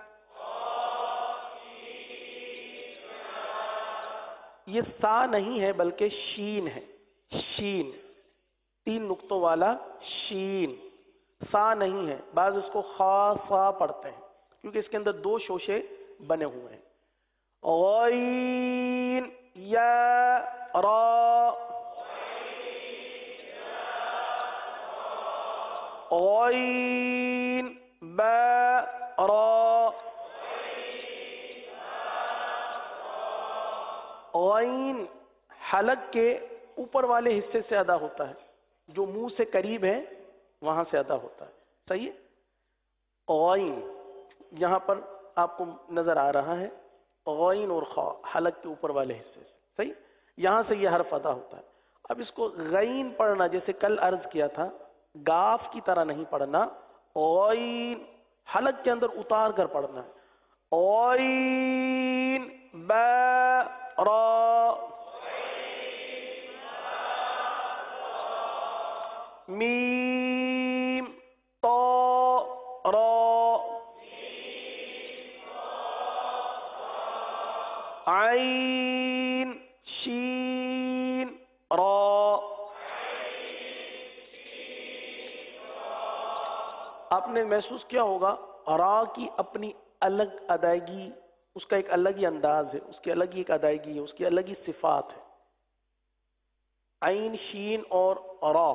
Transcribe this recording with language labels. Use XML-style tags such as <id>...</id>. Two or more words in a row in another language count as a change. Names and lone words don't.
<ur>یہ سا نہیں ہے بلکہ شین ہے. شین 3 نقطوں والا شین. سا نہیں ہے. بعض اس کو خا سا پڑھتے ہیں کیونکہ اس کے اندر 2 شوشے بنے ہوئے ہیں. غین یا را. غین با را. غین حلق کے اوپر والے حصے سے ادا ہوتا ہے. جو منہ سے قریب ہے وہاں سے ادا ہوتا ہے. صحیح ہے. غین یہاں پر آپ کو نظر آ رہا ہے. غین اور خا حلق کے اوپر والے حصے سے. صحیح. یہاں سے یہ حرف ادا ہوتا ہے. اب اس کو غین پڑھنا جیسے کل عرض کیا تھا گاف کی طرح نہیں پڑھنا. غین حلق کے اندر اتار کر پڑھنا ہے. غین با را. میم تا را. عین شین را. آپ نے محسوس کیا ہوگا را کی اپنی الگ ادائیگی، اس کا ایک الگ ہی انداز ہے، اس کی الگ ہی ایک ادائیگی ہے، اس کی الگ ہی صفات ہے. عین شین اور را.</ur>